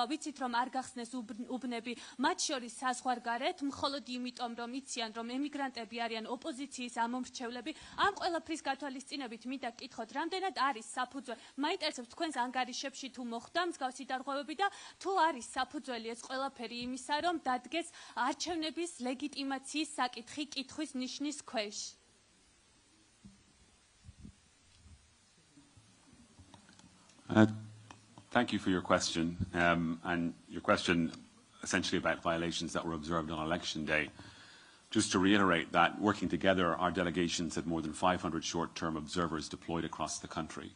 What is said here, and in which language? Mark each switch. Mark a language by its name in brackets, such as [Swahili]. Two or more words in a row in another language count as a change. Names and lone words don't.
[Georgian] ვიცით რომ არ გახსნეს უბნები, მათ შორის საზღვარგარეთ, მხოლოდ იმიტომ რომ იციან რომ ემიგრანტები არიან ოპოზიციის ამომრჩევლები. ამ ყველაფრის გათვალისწინებით მინდა გკითხოთ, რამდენად არის საფუძველი, მაინტერესებს თქვენს ანგარიშებში თუ მოხდა მსგავსი დარღვევები და თუ არის საფუძველი ეს ყველაფერი იმისა, რომ დადგეს არჩევნების ლეგიტიმაციის საკითხი კითხვის ნიშნის ქვეშ. [English] Thank you for your question, and your question essentially about violations that were observed on election day. Just to reiterate that, working together, our delegations had more than 500 short-term observers deployed across the country.